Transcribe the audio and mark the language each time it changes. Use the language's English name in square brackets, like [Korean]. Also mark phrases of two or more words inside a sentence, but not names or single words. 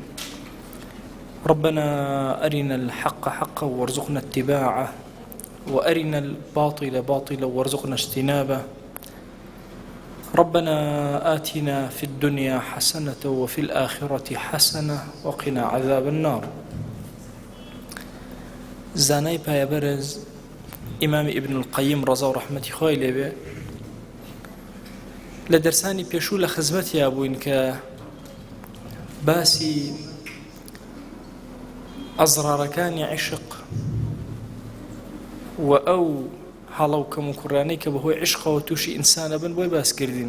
[Arabic] ربنا أرنا الحق حقا وارزقنا اتباعه، وأرنا الباطل باطلا وارزقنا اجتنابه. ربنا آتنا في الدنيا حسنة وفي الآخرة حسنة وقنا عذاب النار. [Central Kurdish] زانای پایبرز ئیمام ابن القیم ڕەزا و ڕەحمەتی خۆی لێبێ لە دەرسانی پێشوو لە خزمەتیا بووین کە باسی ئەزرارەکانی عیشق و ئەو هەڵە و کەم و کوڕانەی کە بەهۆی عیشقەوە تووشی ئینسانە بن بۆی باس کردین.